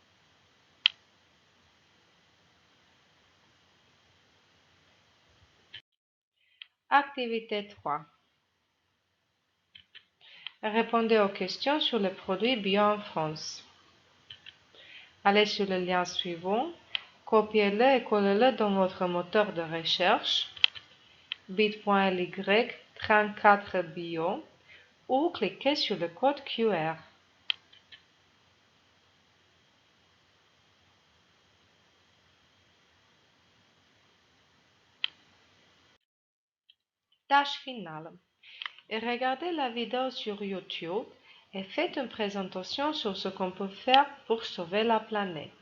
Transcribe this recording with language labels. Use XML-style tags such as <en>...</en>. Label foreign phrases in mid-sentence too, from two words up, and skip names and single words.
<fr>Activité 3. Répondez aux questions sur les produits bio en France. Allez sur le lien suivant, copiez-le et collez-le dans votre moteur de recherche bit.ly 34 bio ou cliquez sur le code QR. Tâche finale. Regardez la vidéo sur YouTube et faites une présentation sur ce qu'on peut faire pour sauver la planète.</fr>